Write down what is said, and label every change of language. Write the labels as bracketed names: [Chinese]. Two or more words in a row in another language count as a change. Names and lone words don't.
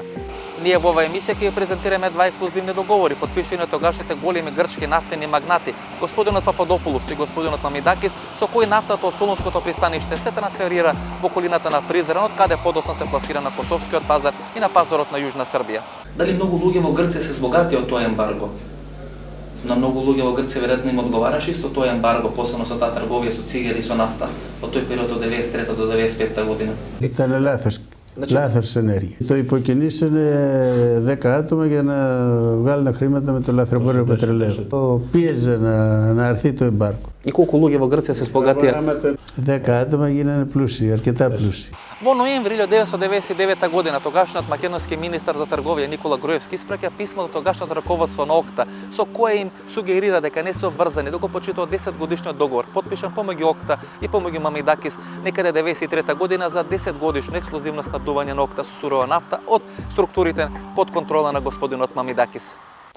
[Macedonian] Ние во оваа емисија ќе ја презентираме два ексклузивни договори подпишани од тогашните големи грчки нафтени магнати, господинот Пападопулос и господинот Мамидакис, со кои нафтата од Солунското пристаниште се трансферира во околината на Призрен, од каде подоцна се пласира на Косовскиот пазар и на пазарот на Јужна Србија. Дали многу луѓе во Грција се збогати од тоа ембарго? На многу луѓе во Грција веројатно им одговараше исто тоа ембарго, посебно со таа трговија со цигари и со нафта од тој период од 93 до 95 година. [Greek] Ήταν λάθος ενέργεια. Το υποκινήσανε 10 άτομα για να βγάλουν χρήματα με το λαθρεμπόριο πετρελαίου. Το πίεζε να έρθει το εμπάρκο. [Macedonian] И колку луѓе во Грција се спогатија? [Greek] 10 άτομα γίνανε плюси, αρκετά плюси. [Macedonian] Во ноември 1999 година тогашниот македонски министар за трговија Никола Груевски испраќа писмо до тогашното раководство на окта со кое им сугерира дека не се обврзани да го почитуваат 10-годишниот договор подпишан помеѓу окта и помеѓу Мамидакис некаде 93 година за 10-годишно ексклузивно снабдување на окта со сурова нафта од структурите под контрола на господинот Мамидакис.